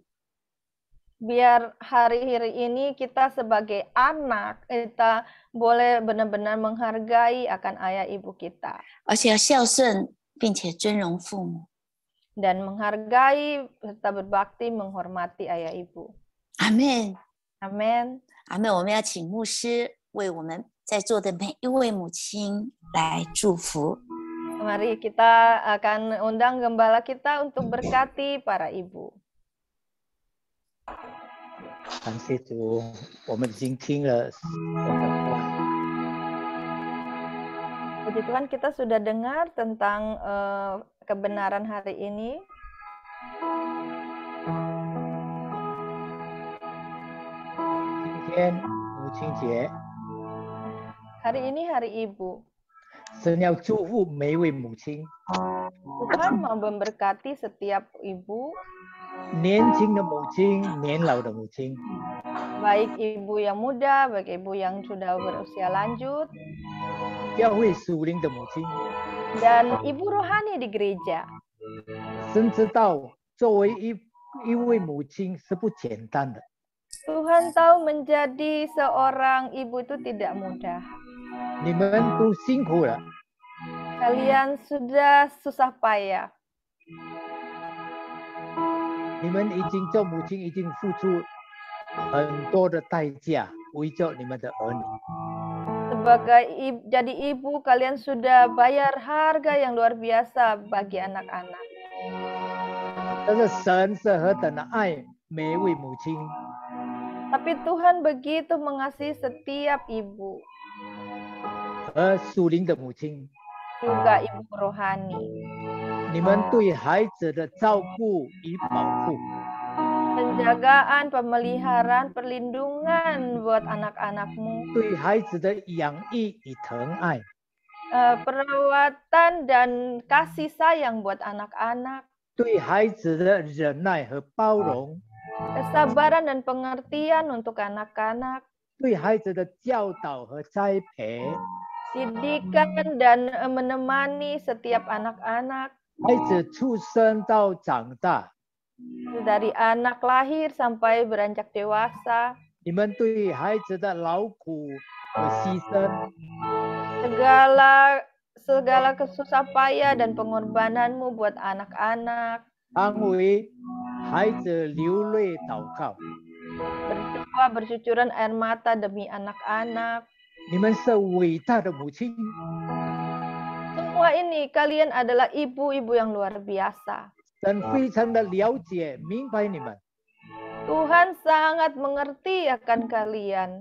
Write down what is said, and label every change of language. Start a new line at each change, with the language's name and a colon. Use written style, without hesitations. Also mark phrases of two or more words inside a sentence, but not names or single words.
Indonesian: Biar hari ini kita sebagai anak, kita boleh benar-benar menghargai akan ayah ibu kita.
Chinese: 而且要孝顺，并且尊荣父母。
Indonesian: Dan menghargai serta berbakti menghormati ayah ibu. Amin. Amin. Amin.
Chinese: 我们要请牧师为我们在座的每一位母亲来祝福。
Indonesian: Mari kita akan undang gembala kita untuk berkati para ibu.
Chinese: 感谢主，我们已经听了神的话。
Indonesian: Puji Tuhan, kita sudah dengar tentang kebenaran hari ini.
Chinese: 今天母亲节，
Indonesian: Hari ini hari ibu.
Chinese: 神要祝福每一位母亲，
Indonesian: Tuhan mau memberkati setiap ibu,
Chinese: 年轻的母亲，年老的母亲，
Indonesian: baik ibu yang muda, baik ibu yang sudah berusia lanjut,
Chinese: 教会属灵的母亲。
Indonesian: dan ibu rohani di gereja.
Chinese: 神知道，作为一位母亲是不简单的。
Indonesian: Tuhan tahu menjadi seorang ibu itu tidak mudah.
Chinese: 你们都辛苦了，
Indonesian: Kalian sudah susah payah.
Chinese: 你们已经做母亲，已经付出很多的代价，为着你们的儿女。
Indonesian: Sebagai jadi ibu, kalian sudah bayar harga yang luar biasa bagi anak-anak.
Chinese: 但是神是何等的爱每一位母亲，
Indonesian: Tapi Tuhan begitu mengasihi setiap ibu,
Chinese: 和属灵的母亲。
Indonesian: juga ibu rohani.
Chinese: 你们对孩子的照顾与保护，
Indonesian: Penjagaan, pemeliharaan, perlindungan buat anak-anakmu.
Chinese: 对孩子的养育与疼爱，
Indonesian: Perawatan dan kasih sayang buat anak-anak.
Chinese: 对孩子的忍耐和包容，
Indonesian: Kesabaran dan pengertian untuk anak-anak.
Chinese: 对孩子的教导和栽培，
Indonesian: Didikan dan menemani setiap anak-anak.
Chinese: 孩子出生到长大，
Indonesian: Dari anak lahir sampai beranjak dewasa.
Chinese: 你们对孩子的劳苦和牺牲，
Indonesian: Segala kesusah payah dan pengorbananmu buat anak-anak.
Chinese: 安慰孩子流泪祷告，
Indonesian: Berdoa bercucuran air mata demi anak-anak.
Chinese: 你们是伟大的母亲。
Indonesian: Semua ini kalian adalah ibu-ibu yang luar biasa.
Chinese: 神非常的了解、明白你们。
Indonesian: Tuhan sangat mengerti akan kalian.